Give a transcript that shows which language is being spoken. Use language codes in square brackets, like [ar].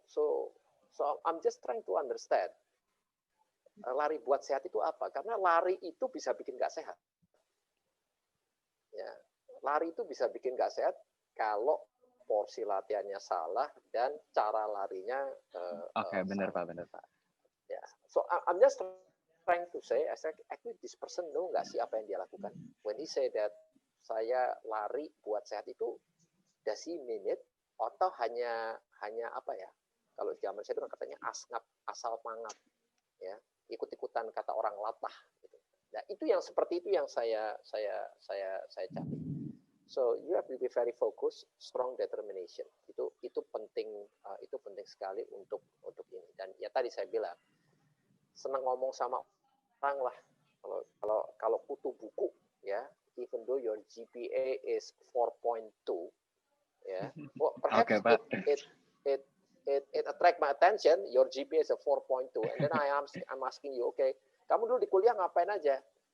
[en] So I'm just trying to understand. [id] Lari buat sehat itu apa? Karena lari itu bisa bikin nggak sehat. Ya, lari itu bisa bikin nggak sehat kalau porsi latihannya salah dan cara larinya benar Pak. [en] Ya, so I'm just trying to say, actually this person know [id] nggak sih apa yang dia lakukan? [en] When he say that [id] saya lari buat sehat itu, [en] does he mean it? [id] Atau hanya apa ya? Kalau zaman saya itu katanya asal mangap, ya, ikut-ikutan kata orang latah. Gitu. Nah, itu yang seperti itu yang saya cari. [en] So you have to be very focused, strong determination. [id] Itu penting sekali untuk ini. Dan ya tadi saya bilang, senang ngomong sama orang lah. Kalau kutu buku, [en] ya, even though your GPA is 4.2, ya, well, perhaps it attract my attention. Your GPA is a 4.2, and then I'm asking you, okay, [id] kamu dulu di kuliah ngapain aja?